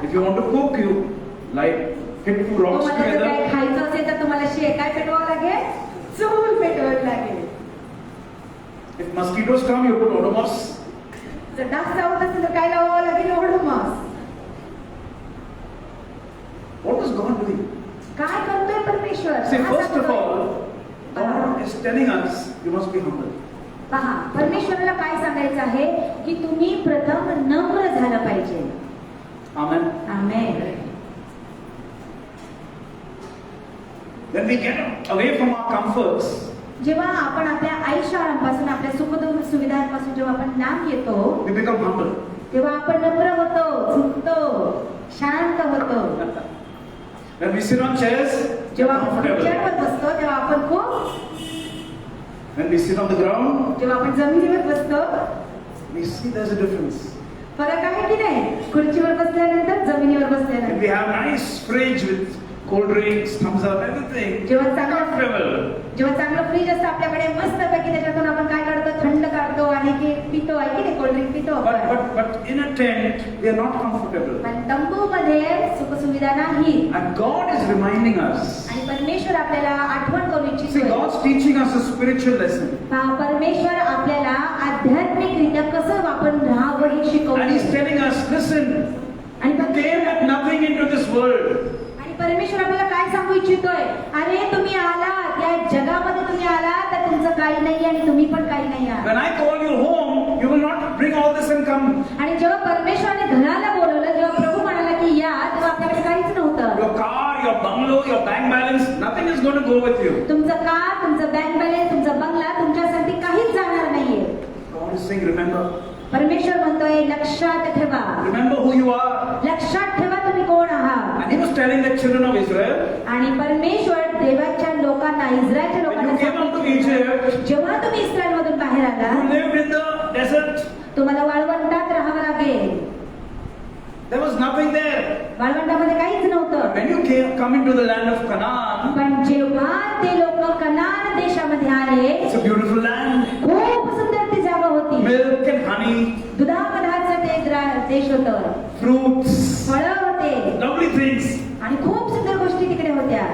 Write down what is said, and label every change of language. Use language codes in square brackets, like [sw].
[en] If you want to cook, you like hit two rocks [mr] तुम्हाला जर [en] together. [mr] काय खायचं असेल तर तुम्हाला काय पेटवावं लागेल? चूल पेटवावी लागेल. [en] If mosquitoes come, you put Odomos. [mr] जर डास चावत असेल तर काय लावावं लागेल? Odomos. [en] What is God doing? [mr] काय करतोय परमेश्वर? [en] See, [mr] काय [en] first of [mr] सांगतोय? [en] all, God is telling us you must be humble. [mr] पहा, परमेश्वराला काय सांगायचं आहे की तुम्ही प्रथम नम्र झालं पाहिजे. [en] Amen. [mr] Amen. [en] When we get away from our comforts, [mr] जेव्हा आपण आपल्या आयुष्यापासून आपल्या सुखदुःख सुविधांपासून जेव्हा आपण लांब येतो [en] we become humble. [mr] तेव्हा आपण नम्र होतो, झुकतो, शांत होतो. [en] When we sit on chairs, [mr] जेव्हा आपण [en] comfortable. [mr] खुर्च्यांवर बसतो तेव्हा आपण खूप, [en] When we sit on the ground, [mr] जेव्हा आपण जमिनीवर बसतो [en] we see there's a difference. [mr] फरक आहे की नाही? खुर्चीवर बसल्यानंतर जमिनीवर [en] When [mr] बसल्यानंतर. [en] we have nice fridge with cold drinks, thumbs up, everything, [mr] जेव्हा चांगलं [en] comfortable. [mr] जेव्हा चांगलं फ्रीज असतं आपल्याकडे मस्त पैकी त्याच्यातून आपण काय काढतो? थंड काढतो आणि की पितो आहे की नाही? कोल्ड्रिंक पितो आपण. [en] But in a tent, we are not comfortable. [mr] पण तंबूमध्ये सुखसुविधा नाही. [en] And God is reminding us. [mr] आणि परमेश्वर आपल्याला आठवण करू इच्छितो. [en] God's teaching us a spiritual lesson. [mr] परमेश्वर आपल्याला आध्यात्मिकरित्या कसं आपण राहावं हे [en] And He's [mr] शिकवतो. [en] telling us, listen, [mr] आणि [en] you came with nothing into this world. [mr] आणि परमेश्वर आपल्याला काय सांगू इच्छितोय? अरे तुम्ही आलात, या जगामध्ये तुम्ही आलात तर तुमचं काही नाही आणि तुम्ही पण काही नाही आहात. [en] When I call you home, you will not bring all this and come. [mr] आणि जेव्हा परमेश्वराने घराला बोलवलं, जेव्हा प्रभू म्हणाला की या, तेव्हा आपल्याकडे काहीच नव्हतं. [en] Your car, your bungalow, your bank balance, nothing is going to go with you. [mr] तुमचं कार, तुमचं बँक बॅलन्स, तुमचा बंगला तुमच्यासाठी काहीच जाणार नाहीये. [en] God is saying, remember. [mr] परमेश्वर म्हणतोय लक्षात ठेवा. [en] Remember who you are. [mr] लक्षात ठेवा तुम्ही कोण आहात. [en] And He was telling the children of Israel, [mr] आणि परमेश्वर देवाच्या लोकांना, इस्रायलच्या [en] when [mr] लोकांना [en] you came out of [mr] सांगितलं, [en] Egypt, [mr] जेव्हा तुम्ही इस्रायलमधून बाहेर आला [en] you lived in the desert. [mr] तुम्हाला वाळवंटात राहावं लागेल. [en] There was nothing there. [mr] वाळवंटामध्ये काहीच नव्हतं. [en] When you come into the land of Canaan, [mr] पण जेव्हा ते लोक कनान देशामध्ये आले, [en] it's a beautiful land. [mr] खूप सुंदर ती जागा होती. [en] Milk and honey, [mr] दुधामधाचं ते देश होतं. [en] fruits, [mr] फळं होते [en] lovely things. [mr] आणि खूप सुंदर गोष्टी तिकडे होत्या.